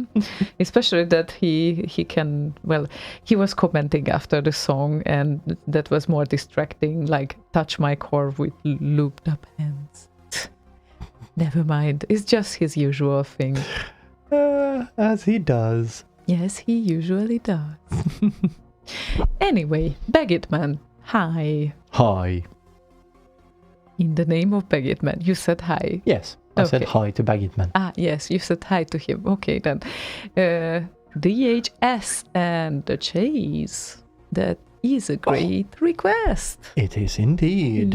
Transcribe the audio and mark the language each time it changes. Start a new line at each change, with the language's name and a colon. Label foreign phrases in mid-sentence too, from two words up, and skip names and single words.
English: Especially that he can, well, he was commenting after the song, and that was more distracting, like touch my core with looped up hands. Never mind, it's just his usual thing. As he does. Yes, he usually does. Anyway, Baggitman, hi. Hi. In the name of Baggitman, you said hi. Yes, I said hi to Baggitman. Ah, yes, you said hi to him. Okay, then. DHS and the Chase. That is a great request. It is indeed.